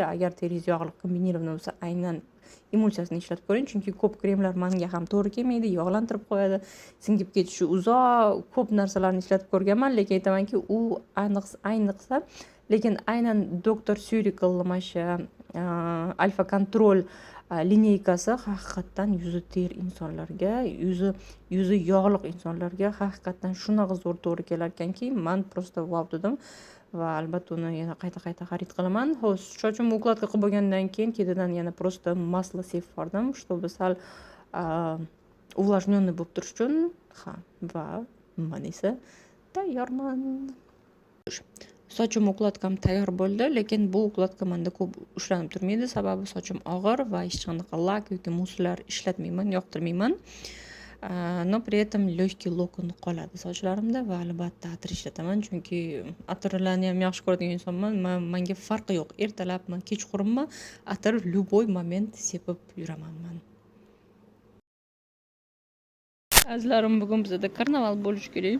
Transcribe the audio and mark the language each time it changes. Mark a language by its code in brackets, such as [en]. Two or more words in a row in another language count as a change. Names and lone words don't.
[uz] Agar teringiz yog'li kombinirованный bo'lsa, aynan emulsiyasini ishlatib ko'ring, chunki ko'p kremlar menga ham to'g'ri kelmaydi, yog'lantirib qo'yadi, singib ketishi uzoq, ko'p narsalarni ishlatib ko'rganman, lekin aytamanki, u ayniqsa, lekin aynan doktor Surikal mana shu alfa kontrol lineykasi haqiqatdan yuzi ter insonlarga, yuzi yog'liq insonlarga haqiqatdan shunaqa zo'r to'g'ri kelar ekanki, men просто wow dedim va albatta uni yana qayta xarid qilaman. Xo'sh, sochim ukladka qilib bo'lgandan keyin ketidan yana [ru] просто масло [uz] sepib bordim, чтобы sal увлажненный bo'lib turish uchun. Va men esa tayyorman. Sochim ukladkam tayyor bo'ldi, lekin bu ukladka menda ko'p ushlanib turmaydi, sababi sochim og'ir va hech qanaqa lak yoki muslar ishlatmayman, yoqtirmayman. [ru] Но при этом легкий локон [uz] qoladi sochlarimda va albatta atir ishlataman, chunki atirlarni ham yaxshi ko'radigan insonman. Menga farqi yo'q, ertalabmi, kechqurunmi, atir любой moment sepib yuraman men. Azlarim, bugun bizda karnaval bo'lishi kerak.